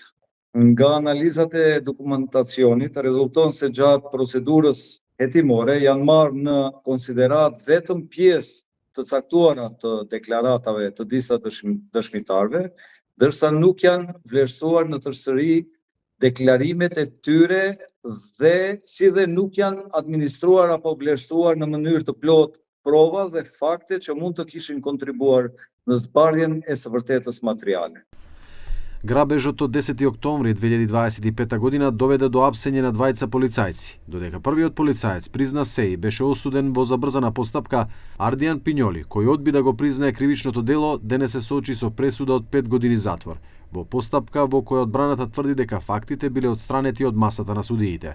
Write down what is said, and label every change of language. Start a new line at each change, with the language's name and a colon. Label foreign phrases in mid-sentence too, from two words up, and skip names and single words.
Albanian: Nga analizat e dokumentacionit rezulton se gjatë procedurës hetimore janë marrë në konsiderat vetëm pjesë të caktuara të deklaratave të disa dëshmitarëve, ndërsa nuk janë vlerësuar në tërësëri deklarimet e tyre dhe si dhe nuk janë administruar apo vlerësuar në mënyrë të plotë prova dhe fakte që mund të kishin kontribuar në zbardhjen e së vërtetës materiale.
Macedonian: Грабежот од 10 октомври 2025 година доведе до апсење на двајца полицајци, додека првиот полицаец призна се и беше осуден во забрзана постапка, Ардијан Пињоли, кој одби да го признае кривичното дело, денес се соочи со пресуда од 5 години затвор, во постапка во која одбраната тврди дека фактите биле отстранети од масата на судиите.